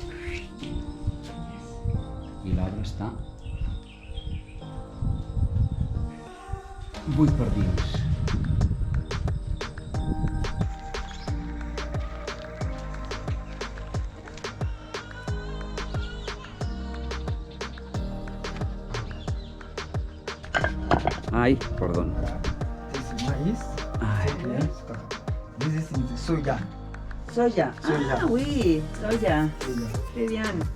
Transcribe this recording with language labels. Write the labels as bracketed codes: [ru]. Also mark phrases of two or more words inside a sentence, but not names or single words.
[ca] I l'arbre està buit per dins. Ai, perdó. [en] This is maíz. Yes. This is soya. Soya. Soya. [fr] Ah, oui, soya. Soya. [es] Qué bien.